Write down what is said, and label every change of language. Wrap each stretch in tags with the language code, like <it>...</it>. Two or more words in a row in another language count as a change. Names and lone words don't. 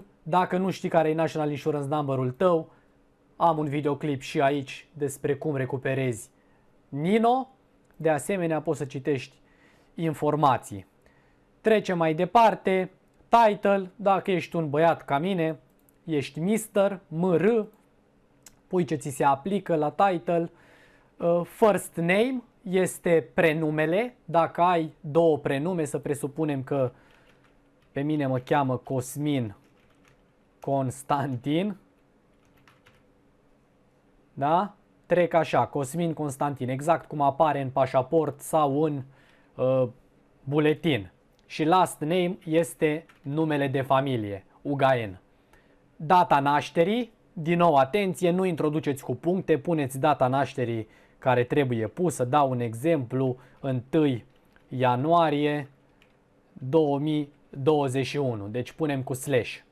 <ro>Dacă nu știi care e</ro> <en>National Insurance Number-</en> <ro>ul tău, am un videoclip și aici despre cum recuperezi NINO. De asemenea, poți să citești informații. Trecem mai departe. Title, dacă ești un băiat ca mine, ești Mr, MR, pui ce ți se aplică la title.</ro> <en>First name</en> <ro>este prenumele. Dacă ai două prenume, să presupunem că pe mine mă cheamă Cosmin Constantin. Da? Trec așa, Cosmin Constantin, exact cum apare în pașaport sau în buletin. Și</ro> <en>last name</en> <ro>este numele de familie, Ugaen. Data nașterii, din nou atenție, nu introduceți cu puncte, puneți data nașterii care trebuie pusă. Dau un exemplu, 1 ianuarie 2021, deci punem cu slash.</ro>